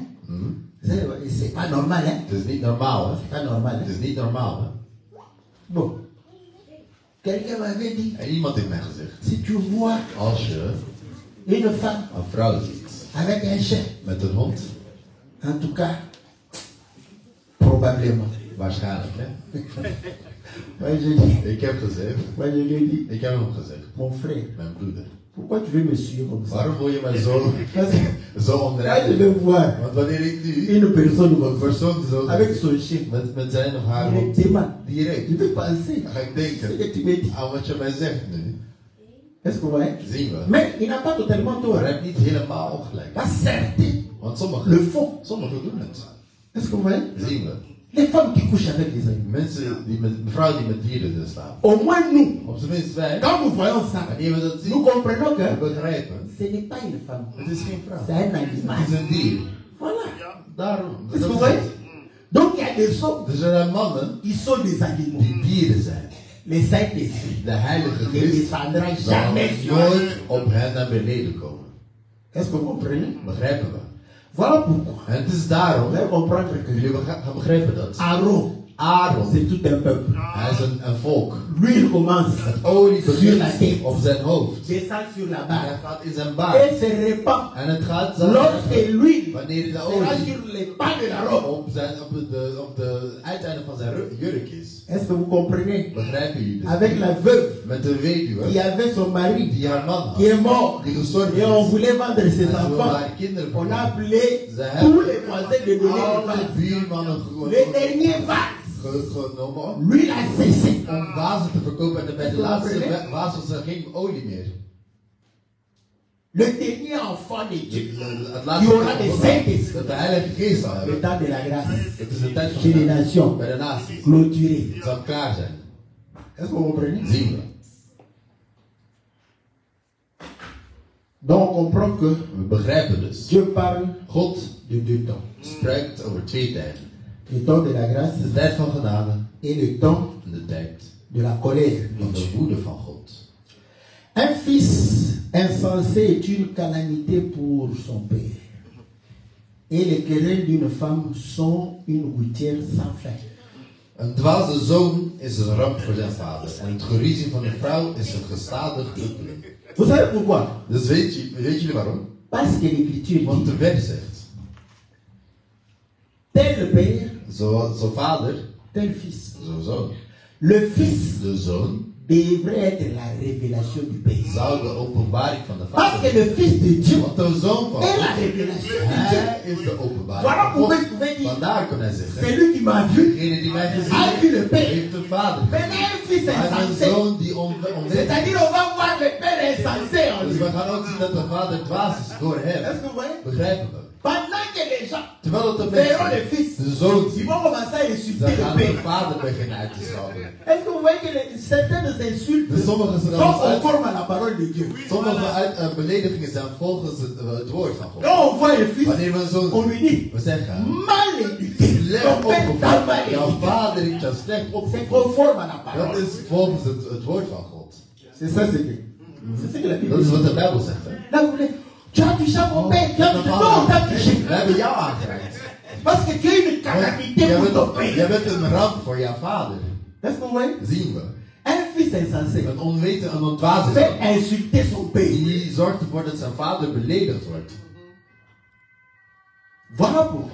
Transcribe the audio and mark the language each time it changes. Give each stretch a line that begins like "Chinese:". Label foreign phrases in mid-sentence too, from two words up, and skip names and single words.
French: C'est pas normal, hein?
Dutch: Het is niet normaal, hè?
French: C'est pas normal,
Dutch: Het
French: hein?
Dutch: is niet normaal, hè?
French: Bon. Quelqu'un m'avait dit,
Dutch: En iemand heeft mij gezegd,
French: si tu vois
Dutch: als je
French: une femme
Dutch: een vrouw ziet
French: avec un chien,
Dutch: met een hond,
French: en tout cas, probablement.
Dutch: waarschijnlijk, hè?
French: Moi je dis,
Dutch: Ik heb gezegd,
French: moi je lui ai dit,
Dutch: ik heb hem gezegd,
French: mon frère,
Dutch: mijn broeder,
French: pourquoi tu veux me suivre comme ça?
Dutch: waarom wil je mij zo
French: Parce que
Dutch: zo
French: quand je
Dutch: omdraaien?
French: vais voir
Dutch: Want wanneer ik nu
French: une personne
Dutch: een
French: comme ça,
Dutch: persoon zo
French: avec son chien,
Dutch: met zijn of haar hond,
French: directement,
Dutch: direct,
French: je vais penser
Dutch: dan ga ik
French: ce que
Dutch: denken
French: tu me dis.
Dutch: aan wat je mij zegt nu.
French: Est-ce que vous voyez?
Dutch: Zien we.
French: Mais il n'a pas totalement tort.
Dutch: Maar hij heeft niet helemaal ongelijk.
French: Pas certains
Dutch: Want
French: le font.
Dutch: sommigen doen het.
French: Est-ce que vous voyez?
Dutch: Zien we.
French: Les femmes qui couchent avec les animaux.
Dutch: Mensen die met, vrouwen die met dieren dus slapen.
French: Au moins nous,
Dutch: Op zijn minst wij,
French: quand nous voyons ça,
Dutch: wanneer we dat zien,
French: nous comprenons
Dutch: we
French: que
Dutch: begrijpen.
French: ce n'est pas une femme,
Dutch: Het is geen vrouw.
French: c'est un
Dutch: Het
French: animal.
Dutch: is een dier.
French: Voilà.
Dutch: Daarom.
French: Est-ce que
Dutch: Dat
French: vous
Dutch: is
French: voyez?
Dutch: het.
French: Donc il y a des hommes
Dutch: Dus er zijn mannen
French: qui sont des animaux.
Dutch: die dieren zijn.
French: Les Saint-Esprit
Dutch: De Heilige
French: ne
Dutch: Geest
French: descendra
Dutch: zal
French: jamais sur eux.
Dutch: nooit op hen naar beneden komen.
French: Est-ce que vous comprenez?
Dutch: Begrijpen we.
French: Voilà pourquoi.
Dutch: En het is daarom,
French: Vous allez comprendre
Dutch: jullie
French: que
Dutch: gaan begrijpen dat. Aaron, Aaron,
French: c'est tout un peuple.
Dutch: hij is een volk.
French: Lui, il commence,
Dutch: Het olie
French: Sur la
Dutch: begint
French: tête.
Dutch: op zijn hoofd.
French: descend sur la
Dutch: En
French: barre
Dutch: hij gaat in zijn
French: et
Dutch: baard.
French: se répand.
Dutch: En het gaat zo.
French: Lorsque l'huile
Dutch: Wanneer de
French: sera
Dutch: olie
French: sur les pas de la robe.
Dutch: op de uiteinde van zijn jurk is.
French: Est-ce que vous comprenez?
Dutch: Begrijpen jullie dit?
French: Avec la veuve
Dutch: Met de weduwe
French: qui avait son mari
Dutch: die haar man
French: qui est
Dutch: had,
French: mort
Dutch: die gestorven
French: et on
Dutch: is.
French: voulait vendre ses
Dutch: En ze wilde
French: enfants.
Dutch: haar kinderen
French: On a
Dutch: verkopen.
French: appelé
Dutch: Ze
French: tous les
Dutch: hebben
French: voisins de donner
Dutch: alle
French: des vases.
Dutch: buurmannen
French: Le dernier vase,
Dutch: genomen
French: lui il a cessé.
Dutch: om vazen te verkopen en bij de laatste Begrijpen? vaas was er geen olie meer.
French: Le dernier enfant de Dieu,
Dutch: Het
French: qui aura des
Dutch: laatste
French: Saint-Esprit,
Dutch: dat de Heilige Geest zal
French: le
Dutch: hebben.
French: temps de la grâce,
Dutch: Het is de tijd van
French: chez les nations,
Dutch: bij de naties.
French: clôturé.
Dutch: Het zal klaar zijn.
French: Est-ce que vous comprenez?
Dutch: Zien we.
French: Donc on comprend que
Dutch: We begrijpen dus.
French: Dieu parle
Dutch: God
French: de deux temps.
Dutch: spreekt over twee tijden.
French: Le temps de la grâce
Dutch: De tijd van genade
French: et le temps
Dutch: en de tijd
French: de la colère.
Dutch: van de woede van God.
French: Un fils insensé est une calamité pour son père. Et les querelles d'une femme sont une gouttière sans fin.
Dutch: Een dwaze zoon is een ramp voor zijn vader. En het geruzie van de vrouw is een gestadig druppelen.
French: Vous savez pourquoi?
Dutch: Dus weet jullie waarom?
French: Parce que l'Écriture
Dutch: Want
French: dit,
Dutch: de wet zegt.
French: tel père,
Dutch: Zo vader,
French: tel fils.
Dutch: zo zoon.
French: Le fils
Dutch: De zoon
French: devrait être la révélation du père.
Dutch: zou de openbaring van de
French: Parce que
Dutch: vader
French: le fils de Dieu
Dutch: Want de zoon van
French: est la
Dutch: God,
French: révélation de Dieu.
Dutch: hij is de openbaring
French: Voilà
Dutch: van
French: pourquoi
Dutch: God.
French: il pouvait dire,
Dutch: Vandaar kon hij zeggen.
French: c'est lui qui m'a vu.
Dutch: Degene die mij gezien
French: A vu le
Dutch: heeft,
French: père.
Dutch: heeft de vader.
French: Maintenant un fils
Dutch: Hij is een
French: insensé.
Dutch: zoon die onwettig
French: C'est-à-dire on va voir le père insensé en
Dutch: is.
French: lui.
Dutch: Dus we gaan ook zien dat de vader dwaas is door hem.
French: Est-ce que vous voyez?
Dutch: Begrijpen we?
French: Pendant que les gens
Dutch: Terwijl dat de
French: verront le
Dutch: mensen
French: fils,
Dutch: de zoon
French: ils
Dutch: zien,
French: vont commencer à
Dutch: dan
French: insulter le
Dutch: gaan de
French: père.
Dutch: vader beginnen uit te schelden.
French: Est-ce que vous voyez que certaines insultes
Dutch: Dus sommige
French: sont conformes à la parole de Dieu?
Dutch: beledigingen zijn volgens het woord van God.
French: Quand on voit le fils,
Dutch: Wanneer we een zoon
French: on lui dit,
Dutch: we zeggen,
French: mal éduqué,
Dutch: let
French: ton père t'a
Dutch: op,
French: mal
Dutch: jouw
French: éduqué.
Dutch: vader heeft jou slecht
French: C'est
Dutch: opgevoed.
French: conforme à la
Dutch: Dat
French: parole.
Dutch: is volgens het woord van God.
French: C'est ça, c'est ce que la Bible
Dutch: Dat is
French: dit.
Dutch: wat de Bijbel zegt. Hè?
French: Là, vous voulez, tu as touché à mon père, tu as touché. Non, tu as touché.
Dutch: We hebben jou aangeraakt.
French: Parce que tu es une calamité pour ton père.
Dutch: Jij bent een ramp voor jouw vader.
French: Est-ce que vous voyez?
Dutch: Zien we.
French: Un fils insensé
Dutch: Een onwetende, een ontwazen
French: fait
Dutch: zoon,
French: insulter son père.
Dutch: die zorgt ervoor dat zijn vader beledigd wordt.
French: Voilà pourquoi.